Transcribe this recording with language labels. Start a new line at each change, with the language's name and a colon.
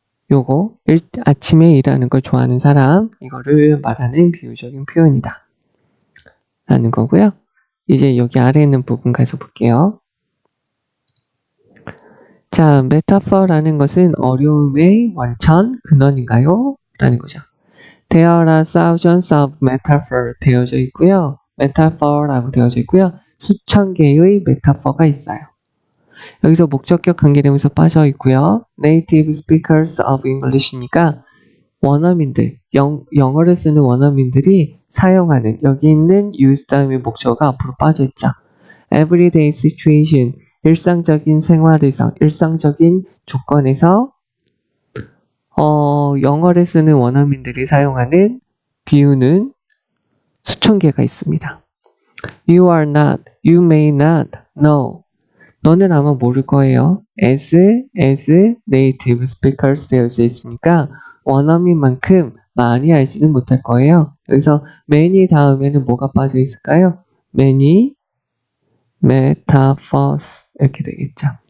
Korean: 요거 아침에 일하는 걸 좋아하는 사람, 이거를 말하는 비유적인 표현이다 라는 거고요. 이제 여기 아래에 있는 부분 가서 볼게요. 자, 메타퍼라는 것은 어려움의 원천, 근원인가요? 라는 거죠.
English: There are thousands of metaphor
Korean: 되어져 있고요. metaphor라고 되어져 있고요. 수천 개의 메타퍼가 있어요. 여기서 목적격 관계되면서 빠져 있고요.
English: Native speakers of English
Korean: 니까 원어민들, 영어를 쓰는 원어민들이 사용하는, 여기 있는 use 다음에 목적어가 앞으로 빠져 있죠.
English: Everyday situation,
Korean: 일상적인 생활에서, 일상적인 조건에서 영어를 쓰는 원어민들이 사용하는 비유는 수천 개가 있습니다.
English: You are not, you may not know.
Korean: 너는 아마 모를 거예요.
English: as native speakers
Korean: 되어져 있으니까 원어민만큼 많이 알지는 못할 거예요. 여기서 many 다음에는 뭐가 빠져 있을까요?
English: many metaphors
Korean: 이렇게 되겠죠.